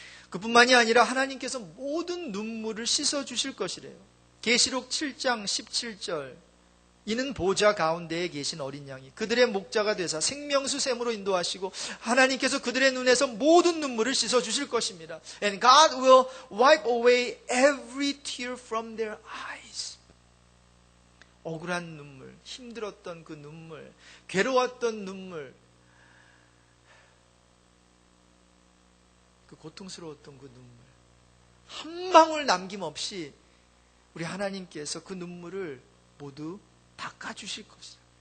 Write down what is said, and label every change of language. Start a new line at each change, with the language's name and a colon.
Korean: 그뿐만이 아니라 하나님께서 모든 눈물을 씻어 주실 것이래요. 계시록 7장 17절, 이는 보좌 가운데에 계신 어린 양이 그들의 목자가 되사 생명수 샘으로 인도하시고 하나님께서 그들의 눈에서 모든 눈물을 씻어 주실 것입니다.
English: And God will wipe away every tear from their eyes.
Korean: 억울한 눈물, 힘들었던 그 눈물, 괴로웠던 눈물, 그 고통스러웠던 그 눈물, 한 방울 남김없이 우리 하나님께서 그 눈물을 모두 닦아주실 것이다.